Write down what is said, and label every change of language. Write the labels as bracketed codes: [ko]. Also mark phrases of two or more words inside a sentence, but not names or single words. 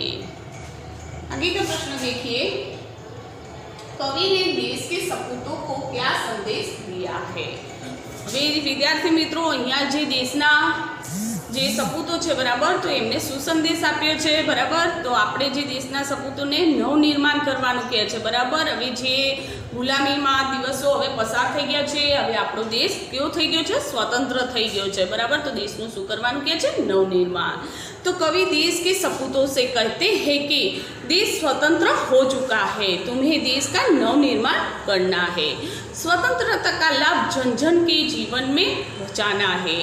[hi] आगे का प्रश्न देखिए, कवि ने देश के सपूतों को क्या संदेश दिया है? [gu] વે વિદ્યાર્થી મિત્રો, અહીંયા જે દેશના જે સપૂતો છે બરાબર, તો એમને શું સંદેશ આપ્યો છે બરાબર। તો આપણે જે દેશના સપૂતોને નવનિર્માણ કરવાનું કહે છે બરાબર। હવે જે ગુલામીમાં દિવસો હવે પસાર થઈ ગયા છે, હવે આપણો દેશ કેવો થઈ ગયો છે? સ્વતંત્ર થઈ ગયો છે બરાબર। તો દેશનું શું કરવાનું કહે છે? नवनिर्माण। [hi] तो कवि देश के सपूतों से कहते हैं कि देश स्वतंत्र हो चुका है, तुम्हें देश का नवनिर्माण करना है। स्वतंत्रता का लाभ जन जन के जीवन में पहुँचाना है।